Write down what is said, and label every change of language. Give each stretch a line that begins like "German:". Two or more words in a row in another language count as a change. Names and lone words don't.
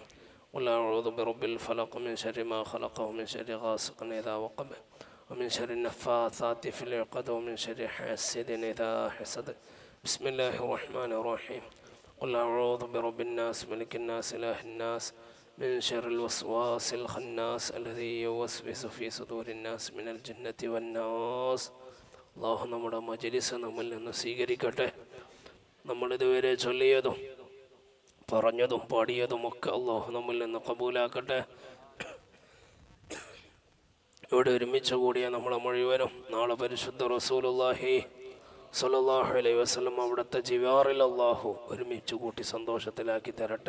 Arabic: قل أعوذ برب الفلق من شر ما خلق ومن شر غاسق إذا وقب ومن شر النفاثات في العقد ومن شر حاسد إذا حسد. بسم الله الرحمن الرحيم. قل أعوذ برب الناس ملك الناس إله الناس من شر الوسواس الخناس الذي يوسوس في صدور الناس من الجنة والناس.
Malayalam: അല്ലാഹു നമ്മുടെ മജ്‌ലിസ് നമ്മിൽ നിന്ന് സ്വീകരിക്കട്ടെ. നമ്മളിതുവരെ ചൊല്ലിയതും പറഞ്ഞതും പാടിയതുമൊക്കെ അല്ലാഹു നമ്മിൽ നിന്ന് കബൂലാക്കട്ടെ. ഇവിടെ ഒരുമിച്ച് കൂടിയ നമ്മളെ മുഴുവനും നാളെ പരിശുദ്ധ
Arabic: رسول الله صلى الله عليه وسلم
Malayalam: അവിടുത്തെ ജിവാറിൽ അല്ലാഹു ഒരുമിച്ച് കൂട്ടി സന്തോഷത്തിലാക്കി തരട്ടെ.